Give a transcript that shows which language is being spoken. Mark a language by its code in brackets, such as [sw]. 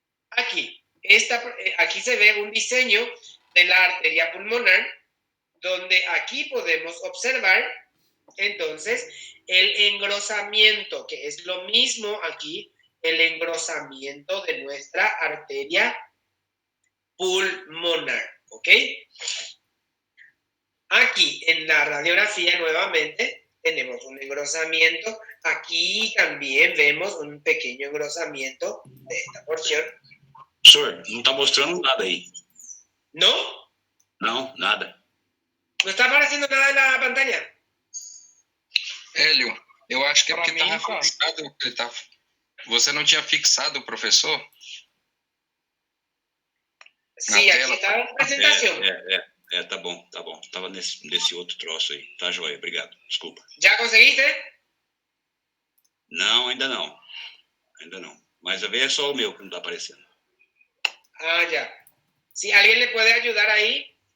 [es] Aquí se ve un diseño de la arteria pulmonar donde aquí podemos observar entonces el engrosamiento, que es lo mismo aquí, el engrosamiento de nuestra arteria pulmonar, ¿ok? Aquí en la radiografía nuevamente tenemos un engrosamiento. Aquí también vemos un pequeño engrosamiento de esta porción. [pt] Professor, não está mostrando nada aí. [es] ¿No? [pt] Não, nada. [es] ¿No está apareciendo nada en la pantalla? [pt] Hélio, eu acho que é Pra porque mim, estava fixado. Você não tinha fixado o professor? [es] Sí, aquí está la presentación. [pt] Tá bom. Tava nesse outro troço aí. Tá joia, obrigado. Desculpa. [es] ¿Ya conseguiste? [pt] Não, ainda não. Mas a ver é só o meu que não tá aparecendo. [es] Ah, ya. Si alguien le puede ayudar ahí.